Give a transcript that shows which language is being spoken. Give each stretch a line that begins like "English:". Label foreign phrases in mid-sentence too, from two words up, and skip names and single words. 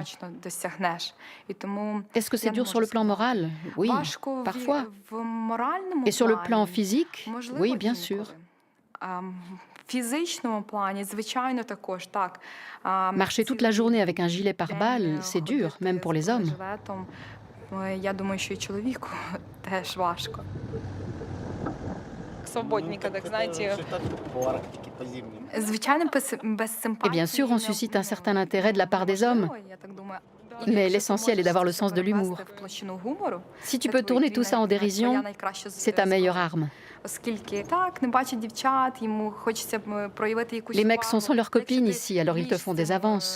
French: Est-ce que c'est dur sur le plan moral? Oui, parfois. Et sur le plan physique? Oui, bien sûr. Marcher toute la journée avec un gilet pare-balles, c'est dur, même pour les hommes.
Ukrainian: Я думаю, що і чоловіку теж важко.
Russian: Свободника, так знаете.
French: Et bien sûr, on suscite un certain intérêt de la part des hommes. Mais l'essentiel est d'avoir le sens de l'humour. Si tu peux tourner tout ça en dérision, c'est ta meilleure arme. Les mecs sont sans leurs copines ici, alors ils te font des avances.